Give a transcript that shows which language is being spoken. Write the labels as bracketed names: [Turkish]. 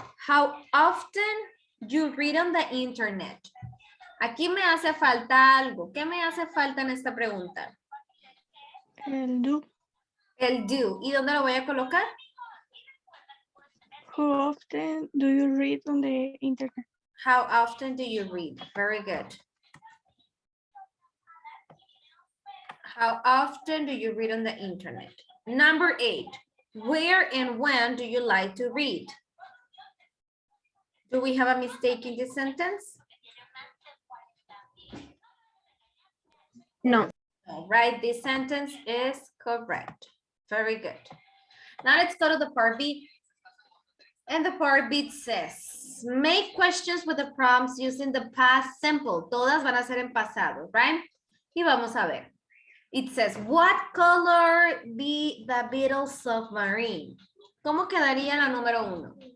[English] How often you read on the internet? [Spanish] Aquí me hace falta algo. ¿Qué me hace falta en esta pregunta? El do. El do. ¿Y dónde lo voy a colocar? [English] How often do you read on the internet? How often do you read? Very good. How often do you read on the internet? Number 8. Where and when do you like to read? Do we have a mistake in this sentence? No. No, right? This sentence is correct. Very good. Now let's go to the part B. And the part B says, make questions with the prompts using the past simple. [Spanish] Todas van a ser en pasado, right? Y vamos a ver. [English] It says, what color be the Beatles submarine? [Spanish] ¿Cómo quedaría la número 1?